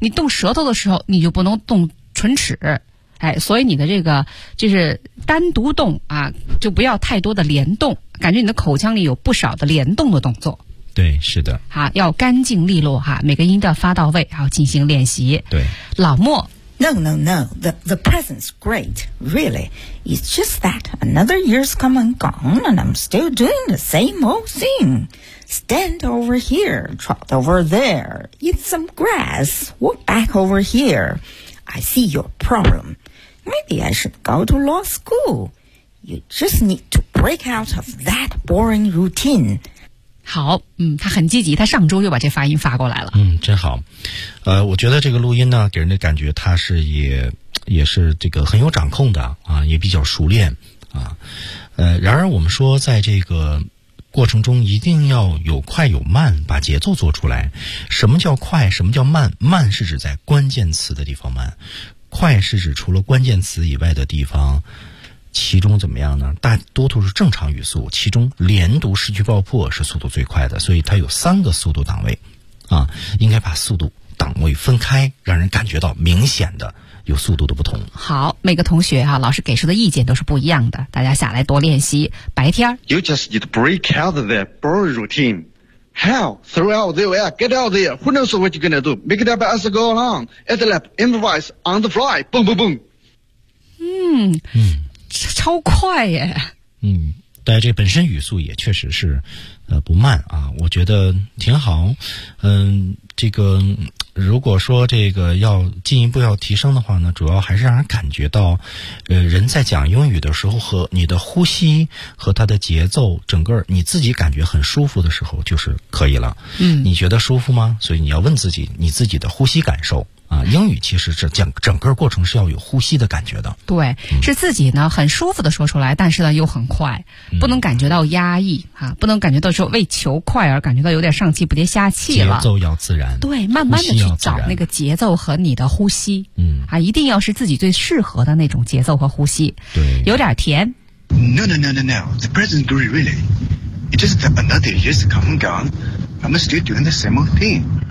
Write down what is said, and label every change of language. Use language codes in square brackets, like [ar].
[zh] 你动舌头的时候，你就不能动唇齿。哎，所以你的这个就是单独动啊，就不要太多的联动，感觉你的口腔里有不少的联动的动作。对，是的。啊，要干净利落哈、啊，每个音都要发到位，然后进行练习。对，老莫。 [en] No, no, no. The present's great, really. It's just that another year's come and gone, and I'm still doing the same old thing. Stand over here, trot over there. Eat some grass. Walk back over here. I see your problem. Maybe I should go to law school. You just need to break out of that boring routine. [zh] 好，嗯，他很积极，他上周就把这发音发过来了。嗯，真好。我觉得这个录音呢，给人的感觉他是也是这个很有掌控的啊，也比较熟练啊。然而我们说在这个过程中一定要有快有慢，把节奏做出来。什么叫快？什么叫慢？慢是指在关键词的地方慢，快是指除了关键词以外的地方，其中怎么样呢？大多数是正常语速，其中连读失去爆破是速度最快的，所以它有三个速度档位啊，应该把速度档位分开，让人感觉到明显的有速度的不同。好，每个同学啊，老师给出的意见都是不一样的，大家下来多练习。白天 [en] You just need to break out of that boring routine. How? Throw out the way, get out there. Who knows what you're gonna do? Make it up as you go along. At the lap, improvise on the fly. Boom, boom, boom. [zh] 嗯，超快耶。嗯，但这本身语速也确实是不慢啊，我觉得挺好。嗯，这个如果说这个要进一步要提升的话呢，主要还是让人感觉到人在讲英语的时候和你的呼吸和它的节奏，整个你自己感觉很舒服的时候就是可以了。嗯，你觉得舒服吗？所以你要问自己你自己的呼吸感受啊，英语其实是讲整个过程是要有呼吸的感觉的。对，是自己呢很舒服的说出来，但是呢又很快，不能感觉到压抑啊，不能感觉到说为求快而感觉到有点上气不接下气了。节奏要自然。对，慢慢的去找那个节奏和你的呼吸。嗯，啊，一定要是自己最适合的那种节奏和呼吸。对，有点甜。 [en] No no no no no, the present great really, it just another year's come and gone, I'm still doing the same old thing.